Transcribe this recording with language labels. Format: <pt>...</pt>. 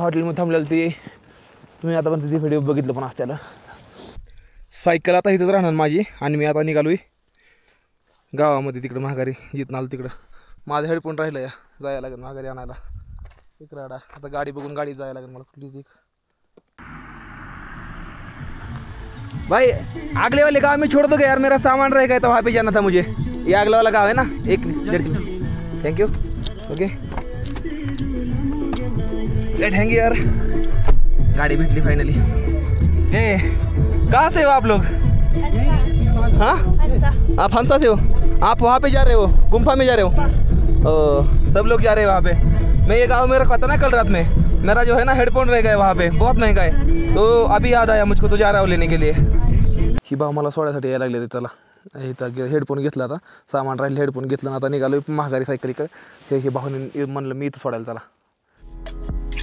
<mr>हॉटेलमध्ये थांबलेलं ते तुम्ही आता पण तिथे व्हिडिओ बघितलं पण असत्याला. सायकल आता इथंच राहणार माझी आणि मी आता निघालो आहे गावामध्ये तिकडं माघारी. जिथं आलो तिकडं माझं हेडफोन राहिलं या, जायला लागेल माघारी आणायला. इकडं आता गाडी बघून गाडी जायला लागेल मला प्लीज.</mr> <hi>एक भाई अगले वाले गाँव में छोड़ दोगे यार, मेरा सामान रहेगा तो वहाँ पे जाना था मुझे. ये अगला वाला गाँव है ना, एक thank you. Okay let hang यार.</hi> <mr>गाड़ी भेटली फाइनली.</mr> <hi>ए कहाँ से हो आप लोग? हाँ आप हंसा से हो? आप वहाँ पे जा रहे हो, गुम्फा में जा रहे हो? सब लोग जा रहे हैं वहाँ पे। मैं ये गाँव में रखा था ना कल रात में, मेरा जो है ना हेडफोन रह गए वहाँ पे, बहुत महंगा है, तो अभी याद आया मुझको, तो जा रहा हूँ लेने के लिए।</hi> <mr>ही भाऊ मला सोडायसाठी यायला लागले, चला इथं हेडफोन घेतला आता, सामान राहिले हेडफोन घेतलं ना, आता निघालो महागारी सायकलीकडे। हे भाऊने म्हणलं मी इथं सोडायला चला।</mr>